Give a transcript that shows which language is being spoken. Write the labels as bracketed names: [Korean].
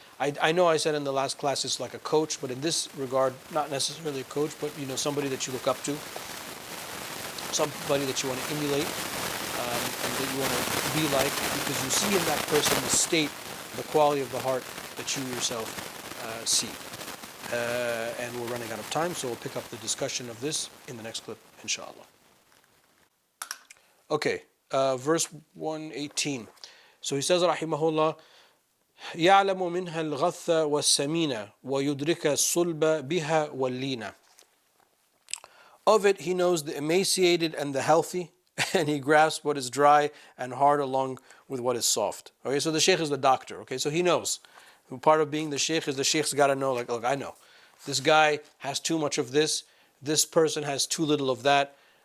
[English] I know I said in the last class it's like a coach, but in this regard, not necessarily a coach, but somebody that you look up to, somebody that you want to emulate, and that you want to be like, because you see in that person the state, the quality of the heart that you yourself see. And we're running out of time, so we'll pick up the discussion of this in the next clip, inshallah. Okay, verse 118. So he says, rahimahullah, [Arabic] يعلم منها الغث والسمين ويدرك الصلب بها واللين. [English] Of it he knows the emaciated and the healthy, and he grasps what is dry and hard along with what is soft. Okay, so the sheikh is the doctor. Okay, so he knows. Part of being the sheikh is the sheikh's got to know, like, look, I know. This guy has too much of this. This person has too little of that.